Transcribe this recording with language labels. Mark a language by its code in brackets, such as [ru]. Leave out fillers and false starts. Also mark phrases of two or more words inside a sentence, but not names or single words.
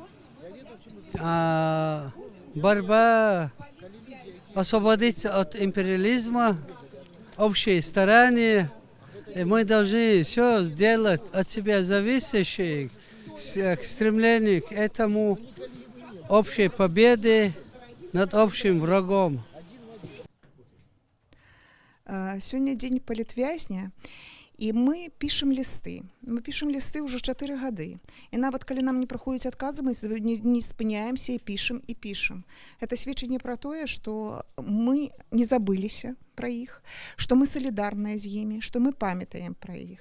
[ru] борьба освободиться от империализма, общие старания, и мы должны все сделать от себя зависящее к стремлению к этому общей победе над общим врагом. [be] Сёння дзень палітвязня, і мы пішам лісты. Мы пішам лісты ўжо 4 гады. І нават калі нам не прыходзяць адказы, мы не спыняемся і пішам. Гэта сведчанне пра тое, што мы не забыліся пра іх, што мы салідарныя з імі, што мы памятаем пра іх.